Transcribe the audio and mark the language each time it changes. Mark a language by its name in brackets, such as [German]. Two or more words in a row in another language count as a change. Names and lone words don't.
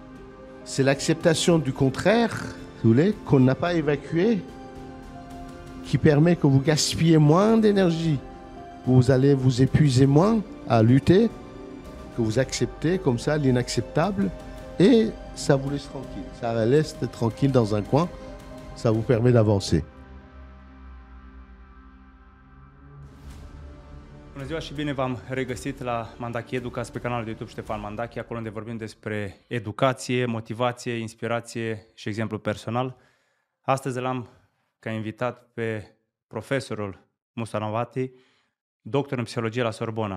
[French] C'est l'acceptation du contraire, si vous voulez, qu'on n'a pas évacué, qui permet que vous gaspillez moins d'énergie. Vous allez vous épuiser moins à lutter, que vous acceptez comme ça l'inacceptable, et ça vous laisse tranquille. Ça laisse tranquille dans un coin, ça vous permet d'avancer. [Romanian] Bună ziua și bine v-am regăsit la Mandachi Educați pe canalul de YouTube Ștefan Mandachi, acolo unde vorbim despre educație, motivație, inspirație și exemplu personal. Astăzi l-am ca invitat pe profesorul Musa Nabati, doctor în psihologie la Sorbona.